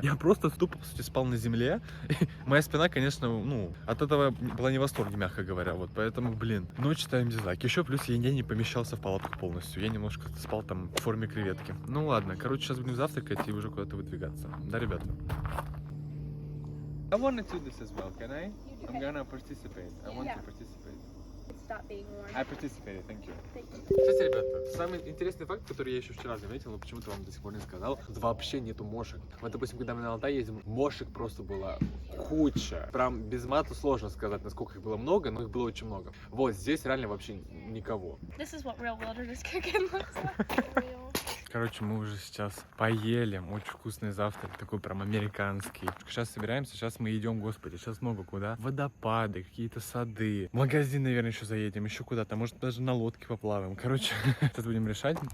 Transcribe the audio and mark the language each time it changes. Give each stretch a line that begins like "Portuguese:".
Russian: Я просто тупо, по сути, спал на земле. И моя спина, конечно, ну, от этого была не в восторге, мягко говоря, вот, поэтому, блин, ночь ставим дизлайк. Еще плюс я не помещался в палатку полностью, я немножко спал там в форме креветки. Ну ладно, короче, сейчас будем завтракать и уже куда-то выдвигаться. Да, ребята?
English: I want to do this as well, can I? I'm gonna participate. I want to participate. Stop being warm. I participated, thank you.
Russian: Кстати, ребята, самый интересный факт, который я еще вчера заметил, но почему-то вам до сих пор не сказал, вообще нету мошек. Вот, допустим, когда мы на Алтай ездим, мошек просто было куча. Прям без мата сложно сказать, насколько их было много, но их было очень много. Вот, здесь реально вообще никого.
English: This is what real wilderness cooking looks like.
Russian: Короче, мы уже сейчас поели. Очень вкусный завтрак, такой прям американский. Сейчас собираемся, сейчас мы идем, господи, сейчас много куда. Водопады, какие-то сады. В магазин, наверное, еще заедем, еще куда-то. Может, даже на лодке поплаваем. Короче, сейчас будем решать.